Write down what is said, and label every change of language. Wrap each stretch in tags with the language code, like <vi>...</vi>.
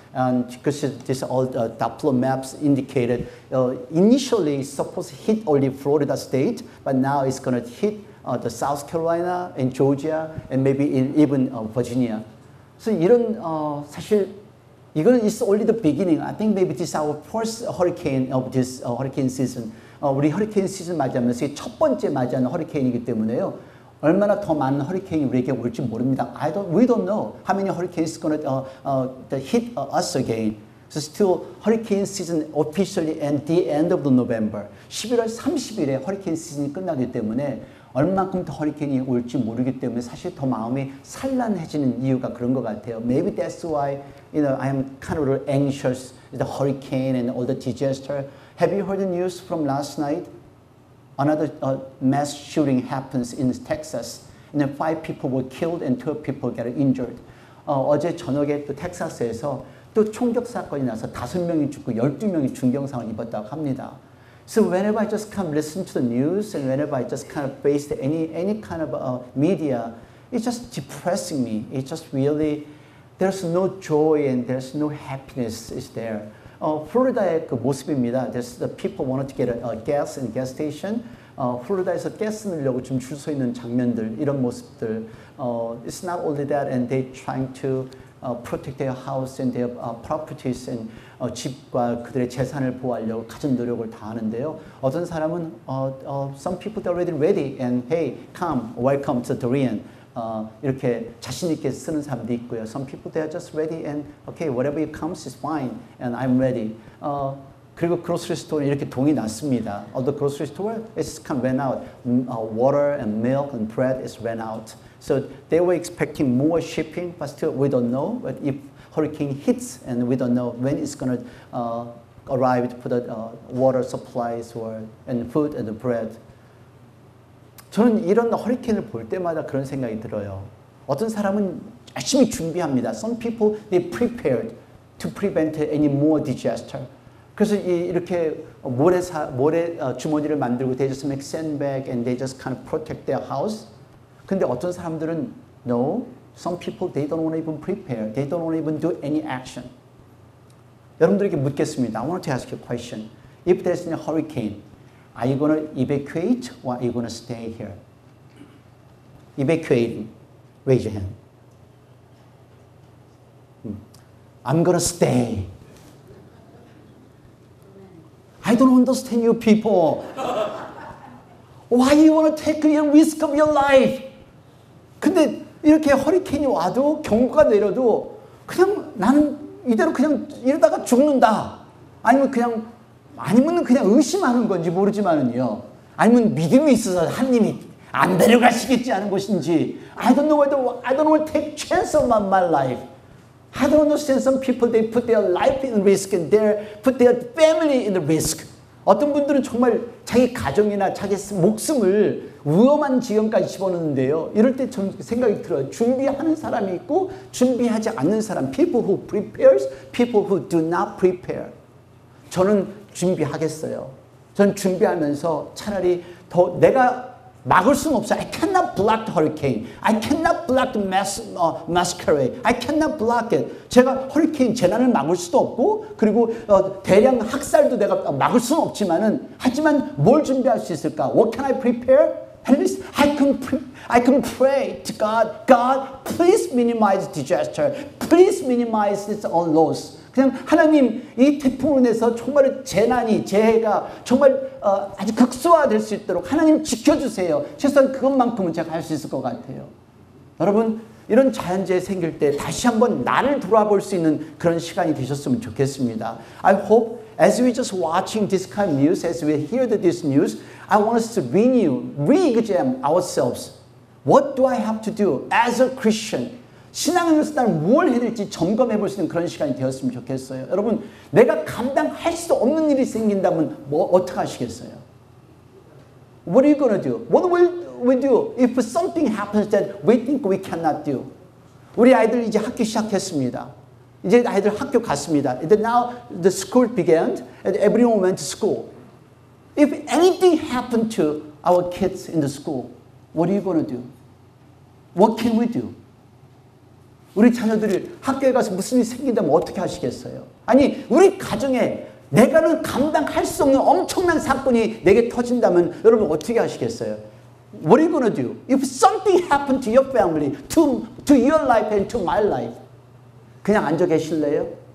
<en>And because this all Doppler maps indicated initially it's supposed to hit only Florida state, but now it's going to hit the South Carolina and Georgia and maybe even Virginia. So</en> <ko>이런 사실 이거는</ko> <en>is only the beginning. I think maybe this is our first hurricane of this hurricane season.</en> <ko>우리 허리케인 시즌 맞이하면서 첫 번째 맞이하는 허리케인이기 때문에요. 얼마나 더 많은 허리케인이 우리에게 올지 모릅니다.</ko> <en>We don't know how many hurricanes going to hit us again. So still hurricane season officially at the end of the November.</en> <ko>11월 30일에 허리케인 시즌이 끝나기 때문에 얼만큼 더 허리케인이 올지 모르기 때문에 사실 더 마음이 산란해지는 이유가 그런 것 같아요.</ko> <en>Maybe that's why I am kind of anxious. The hurricane and all the disaster. Have you heard the news from last night? Another mass shooting happens in Texas, and then 5 people were killed and 2 people got injured.</en> <ko>어제 저녁에 또 텍사스에서 또 총격 사건이 나서 5명이 죽고 12명이 중경상을 입었다고 합니다.</ko> <en>So whenever I just kind of listen to the news and whenever I just kind of face any kind of media, it's just depressing me. It's just really there's no joy and there's no happiness is there.</en> <ko>플로리다의 그 모습입니다.</ko> <en>The people wanted to get a gas in gas station.</en> <ko>플로리다에서 가스 넣으려고 좀 줄 서 있는 장면들, 이런 모습들.</ko> <en>It's not only that, and they trying to protect their house and their properties and</en> <ko>집과 그들의 재산을 보호하려고 가진 노력을 다하는데요. 어떤 사람은</ko> <en>some people are already ready and hey, come, welcome to Dorian.</en> <ko>이렇게 자신 있게 쓰는 사람도 있고요.</ko> <en>Some people they are just ready and okay, whatever it comes is fine and I'm ready.</en> <ko>그리고 grocery store 이렇게 동이 났습니다.</ko> <en>The grocery store it's kind of ran out. Water and milk and bread is ran out. So they were expecting more shipping, but still we don't know. But if hurricane hits and we don't know when it's going to arrive for the water supplies and food and the bread.</en> <ko>저는 이런 허리케인을 볼 때마다 그런 생각이 들어요. 어떤 사람은 열심히 준비합니다.</ko> <en>Some people they prepared to prevent any more disaster.</en> <ko>그래서 이렇게 모래 주머니를 만들고</ko> <en>they just make sandbag and they just kind of protect their house.</en> <ko>근데 어떤 사람들은</ko> <en>no, some people they don't want to even prepare. They don't want to even do any action.</en> <ko>여러분들에게 묻겠습니다.</ko> <en>I want to ask you a question. If there's a hurricane, are you going to evacuate or are you going to stay here? Evacuating. Raise your hand. I'm going to stay. I don't understand you people. Why you want to take the risk of your life?</en> <ko>근데 이렇게 허리케인이 와도 경고가 내려도 그냥 나는 이대로 그냥 이러다가 죽는다. 아니면 그냥 의심하는 건지 모르지만은요. 아니면 믿음이 있어서 하나님이 안 데려가시겠지 하는 것인지.</ko> <en>I don't know whether I don't want to take chance of my life. I don't understand some people they put their life in risk and put their family in the risk.</en> <ko>어떤 분들은 정말 자기 가정이나 자기 목숨을 위험한 지경까지 집어넣는데요. 이럴 때 전 생각이 들어요. 준비하는 사람이 있고 준비하지 않는 사람.</ko> <en>People who prepares, people who do not prepare.</en> <ko>저는 준비하겠어요. 저는 준비하면서 차라리 더 내가 막을 수는 없어요.</ko> <en>I cannot block the hurricane. I cannot block the masquerade. I cannot block it.</en> <ko>제가 허리케인 재난을 막을 수도 없고 그리고 대량 학살도 내가 막을 수는 없지만은 하지만 뭘 준비할 수 있을까?</ko> <en>What can I prepare? At least I can pray to God. God, please minimize disaster. Please minimize this loss.</en> <ko>그냥 하나님 이 태풍으로 인해서 정말 재해가 정말 아주 극소화될 수 있도록 하나님 지켜주세요. 최소한 그것만큼은 제가 할 수 있을 것 같아요. 여러분 이런 자연재해 생길 때 다시 한번 나를 돌아볼 수 있는 그런 시간이 되셨으면 좋겠습니다.</ko> <en>I hope as we just watching this kind of news, as we hear this news, I want us to renew, re-examine ourselves. What do I have to do as a Christian?</en> <ko>신앙에서 나는 뭘 해야 될지 점검해 볼 수 있는 그런 시간이 되었으면 좋겠어요. 여러분, 내가 감당할 수 없는 일이 생긴다면 어떻게 하시겠어요?</ko> <en>What are you going to do? What will we do if something happens that we think we cannot do?</en> <ko>우리 아이들 이제 학교 시작했습니다. 이제 아이들 학교 갔습니다.</ko> <en>Now the school began and everyone went to school. If anything happened to our kids in the school, what are you going to do? What can we do?</en> <ko>우리 자녀들이 학교에 가서 무슨 일이 생긴다면 어떻게 하시겠어요? 아니, 우리 가정에 내가는 감당할 수 없는 엄청난 사건이 내게 터진다면 여러분 어떻게 하시겠어요?</ko> <en>What are you going to do? If something happened to your family, to your life and to my life,</en> <ko>그냥 앉아 계실래요?</ko>